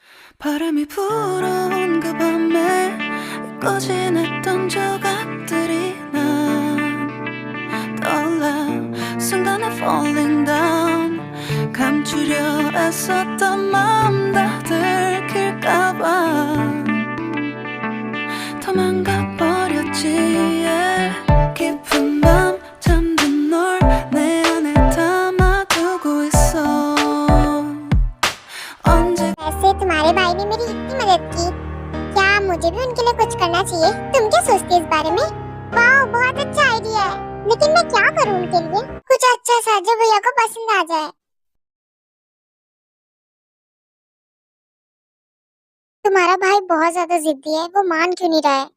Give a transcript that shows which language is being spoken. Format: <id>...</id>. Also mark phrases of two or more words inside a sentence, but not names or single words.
<ko>바람이 불어온 그 밤에 꺼진했던 조각들이 난 떠올라.</ko> <en>순간에 falling down.</en> <ko>감추려 애썼던 마음 다 들킬까봐 도망가 버렸지. 깊은 밤 잠든 널 내 안에 담아두고 있어. 언제</ko> <hi>वैसे तुम्हारे भाई ने मेरी इतनी मदद की, क्या मुझे भी उनके लिए कुछ करना चाहिए? तुम क्या सोचती हो इस बारे में? वाह, बहुत अच्छा आइडिया है। लेकिन मैं क्या करूं उनके लिए? कुछ अच्छा सा जो भैया को पसंद आ जाए। तुम्हारा भाई बहुत ज्यादा जिद्दी है, वो मान क्यों नहीं रहा है?</hi>